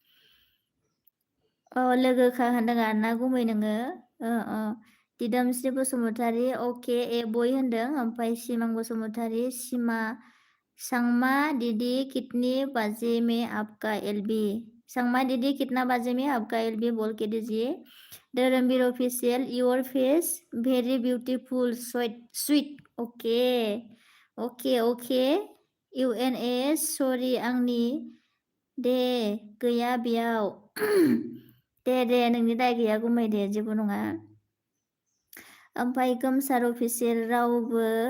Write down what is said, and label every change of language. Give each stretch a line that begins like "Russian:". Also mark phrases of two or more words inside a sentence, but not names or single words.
Bodo: लोगोखा होनदों आरोना गुमै नोङो दिदोमस्रि बसुमतारी अके ए बय होनदों ओमफ्राय सिमां बसुमतारी सिमा
Hindi: सांमा दीदी कितनी बजे में आपका एलबी सांमा दीदी कितना बजे में आपका एलबी बोल के दीजिए धर्मवीर ऑफिशियल
English: your face very beautiful sweet okay okay okay
Hindi: इउएनएस
Bodo: सरि आंनि दे गैया बेयाव दे नोंनि दाय गैया गुमै दे जेबो नङा ओमफ्राय गोमसार अफिसियेल रावबो